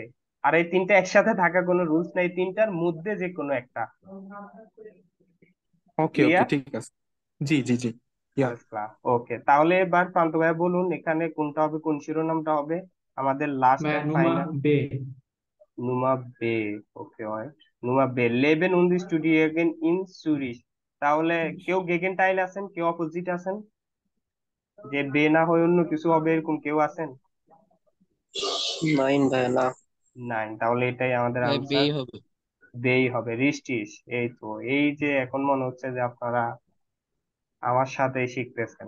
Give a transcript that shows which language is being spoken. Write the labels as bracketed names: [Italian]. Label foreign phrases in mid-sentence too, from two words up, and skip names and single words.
[Bangla] আর এই তিনটা একসাথে থাকা কোনো রুলস নেই, তিনটার মধ্যে যে কোনো একটা। ওকে ওকে, ক্লিয়ার? ঠিক আছে। জি জি জি, ইয়া। ওকে, তাহলে এবার প্রান্ত ভাই বলুন এখানে কোনটা হবে, কোন শিরোনামটা হবে আমাদের লাস্ট এন্ড নুমা ফাইনাল? বে। [German] Nummer B. ওকে, হয় Nummer B. Leben und studieren in Zürich. [Bangla] তাহলে কেউ গেগেনটাইল আছেন, কেউ অপোজিট আছেন, যে বে না হয়ে অন্য কিছু হবে এরকম কেউ আছেন? নাইন ভাইয়া না। নাই, তাহলে এটাই আমাদের ভাই আনসার। বেই হবে। বেই হবে, রিস্টিস। এই তো, এই যে এখন মনে হচ্ছে যে আপনারা আমার সাথে শিখতেছেন।